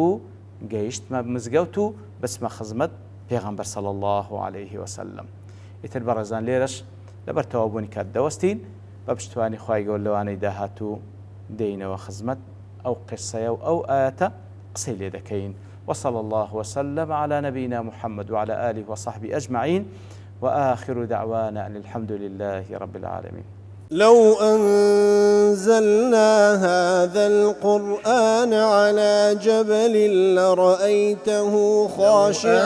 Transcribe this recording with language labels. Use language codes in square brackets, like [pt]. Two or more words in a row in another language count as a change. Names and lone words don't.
[ckb] گەیشتمە مزگەوت و بچمە خزمەت پێغەمبەر [ar] صلی الله عليه وسلم [ckb] ئیتر بەڕێزان لێرەش لەبەر تەوابوونی کات دەوەستین بە پشتوانی خوای گەورە لەوانەی داهاتوو دێینەوە خزمەت ئەو قسەیە و ئەو ئاەتە قسەی لێ دەکەین [ar] وصلى الله وسلم على نبينا محمد وعلى آله وصحبه أجمعين وآخر دعوانا أن الحمد لله رب العالمين. لو أنزلنا هذا القرآن على جبل لرأيته خاشعا